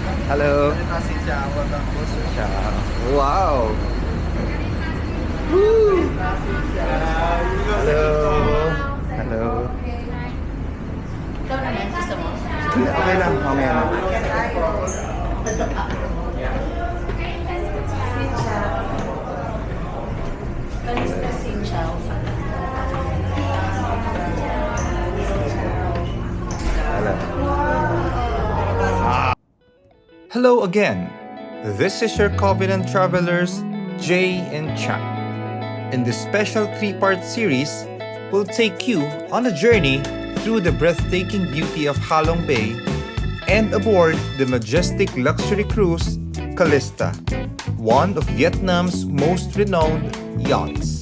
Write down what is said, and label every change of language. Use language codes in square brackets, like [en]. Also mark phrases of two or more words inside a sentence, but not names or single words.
[en] Hello. [vi] Xin chào và cảm ơn. Chào. Wow. Woo. [en] Hello. Hello. [tl] Ikaw naman, gusto mo? Okay lang, mamaya na. [vi] Kalista Sinchao. [en] Hello. Hello again. This is your Covenant Travelers, Jay and Chang. In this special 3-part series, we'll take you on a journey through the breathtaking beauty of Halong Bay and aboard the majestic luxury cruise Calista, one of Vietnam's most renowned yachts.